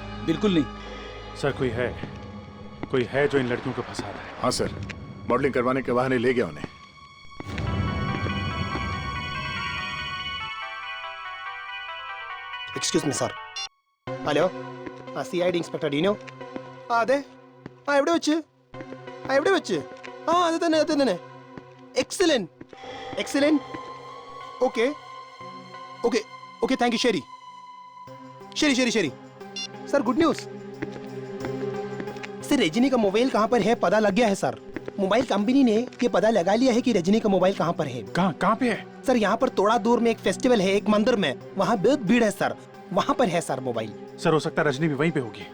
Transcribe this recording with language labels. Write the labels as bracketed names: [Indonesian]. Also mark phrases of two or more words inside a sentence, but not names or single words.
[Hindi] बिल्कुल नहीं सर। कोई है जो इन लड़कियों को फंसा रहा है। हाँ सर, मॉडलिंग करवाने के बहाने ले गया उन्हें। [English] excuse me [Hindi] सर। हेलो, [English] CID inspector [Hindi] डीनो. [Malayalam] അതെ, എവിടെ വെച്ച്? അത് തന്നെ. എക്സലന്റ്. ഓക്കെ, [English] thank you. [Malayalam] ശരി. [Hindi] सर [English] good news. [Hindi] सर रजनी का मोबाइल कहाँ पर है पता लग गया है सर। मोबाइल कंपनी ने ये पता लगा लिया है कि रजनी का मोबाइल कहाँ पर है। कहाँ पे है? सर यहाँ पर थोड़ा दूर में एक फेस्टिवल है, एक मंदिर में, वहाँ बहुत भीड़ है सर, वहाँ पर है सर मोबाइल। सर हो सकता है रजनी भी वहीं पे होगी।